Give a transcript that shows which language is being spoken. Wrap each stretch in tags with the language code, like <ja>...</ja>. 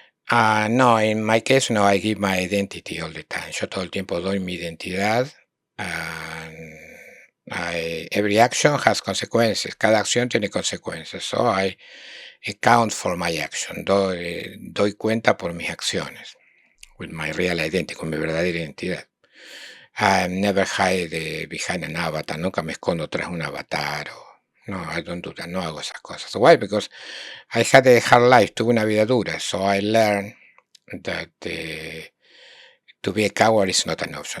<en>No, in my case, no, I give my identity all the time.</en> <es>Yo todo el tiempo doy mi identidad.</es> <en>And every action has consequences.</en> <es>Cada acción tiene consecuencias.</es> <en>So I account for my action.</en> <es>Doy cuenta por mis acciones.</es> <en>With my real identity,</en> <es>con mi verdadera identidad.</es> <en>I never hide behind an avatar.</en> <es>Nunca me escondo tras un avatar.</es> <en>No, I don't do that.</en> <es>No hago esas cosas.</es> <en>Why? Because I had a hard life.</en> <es>Tuve una vida dura.</es> <en>So I learned that to be a coward is not an option.</en>